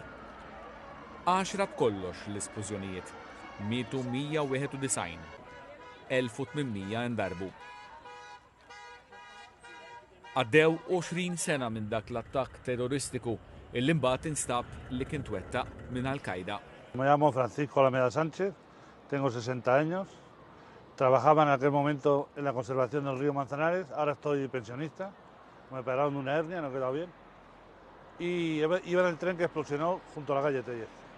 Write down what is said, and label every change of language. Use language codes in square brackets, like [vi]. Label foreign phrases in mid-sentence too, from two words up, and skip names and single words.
[mt] 10 b'kollox l-esplużjonijiet, mietu 191, 1800 indarbu. Għaddew 20 sena minn dak l-attakk terroristiku illi mbagħad instab li kien twettaq minn Al-Qaeda. [es] Me llamo Francisco Alameda Sánchez, tengo 60 años, trabajaba en aquel momento en la conservación del río Manzanares, ahora estoy pensionista, me operaron de una hernia, no he quedado bien, y iba en el tren que explosionó junto a la calle Tellez.